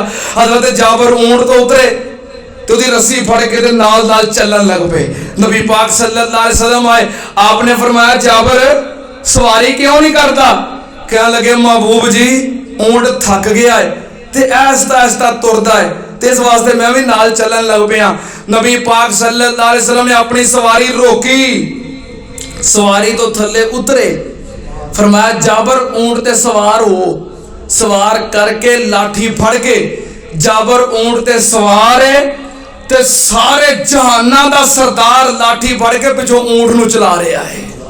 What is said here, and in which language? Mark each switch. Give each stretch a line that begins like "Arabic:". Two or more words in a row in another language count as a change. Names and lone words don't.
Punjabi: حضرت جابر اونٹ تو اترے تو دی رسی پھڑ کے نال نال چلن لگ پے.
Urdu: نبی پاک
Arabic: صلى الله عليه وسلم
Urdu: آئے، آپ نے فرمایا جابر سواری کیوں نہیں کرتا?
Punjabi: کہنے لگے محبوب جی اونٹ تھک گیا ہے تے آہستہ آہستہ تردا ہے، تے اس واسطے میں بھی نال چلن لگ پیا.
Urdu: نبی پاک
Arabic: صلى الله عليه وسلم
Urdu: نے اپنی سواری روکی، سواری تو تھلے اترے، فرمایا جابر اونٹ تے سوار ہو.
Punjabi: سوار کر کے لاٹھی پھڑ کے جابر اونٹ تے سوار ہے، تے سارے جہانا دا سردار لاٹھی پھڑ کے پچھوں اونٹ نو چلا رہا ہے.